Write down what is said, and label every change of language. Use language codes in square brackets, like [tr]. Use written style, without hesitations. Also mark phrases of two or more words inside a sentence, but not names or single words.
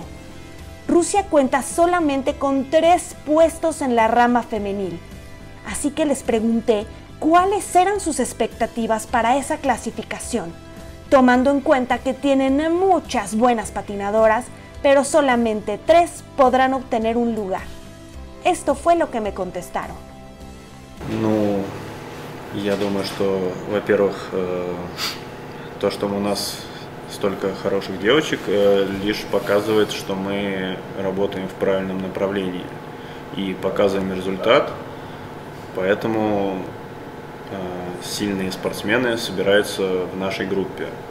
[es] Rusia cuenta solamente con 3 puestos en la rama femenil. Así que les pregunté cuáles eran sus expectativas para esa clasificación, tomando en cuenta que tienen muchas buenas patinadoras, pero solamente 3 podrán obtener un lugar. Esto fue lo que me contestaron. [ru] Ну, я думаю, что, во-первых, то, что у нас столько хороших девочек, лишь показывает, что мы работаем в правильном направлении и показываем результат. Поэтому сильные спортсмены собираются в нашей группе.